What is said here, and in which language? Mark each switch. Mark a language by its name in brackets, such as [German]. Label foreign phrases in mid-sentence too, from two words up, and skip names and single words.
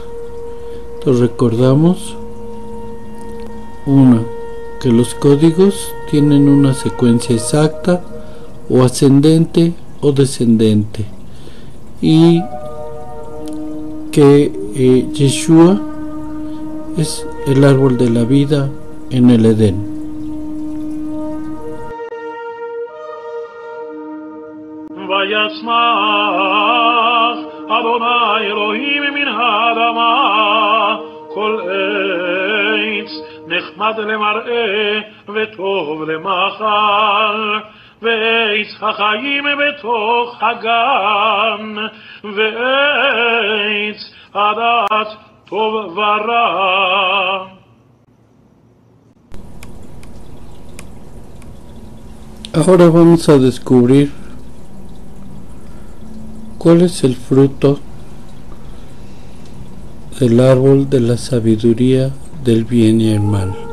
[Spanish] Entonces recordamos que los códigos tienen una secuencia exacta, o ascendente o descendente, y que Yeshua es el árbol de la vida en el Edén. [Hebrew] ויצמח אדוני אלוהים מן האדמה כל עץ נחמד למראה וטוב למאכל ועץ החיים בתוך הגן ועץ הדעת טוב ורע. [Spanish] Ahora vamos a descubrir cuál es el fruto del árbol de la sabiduría del bien y el mal.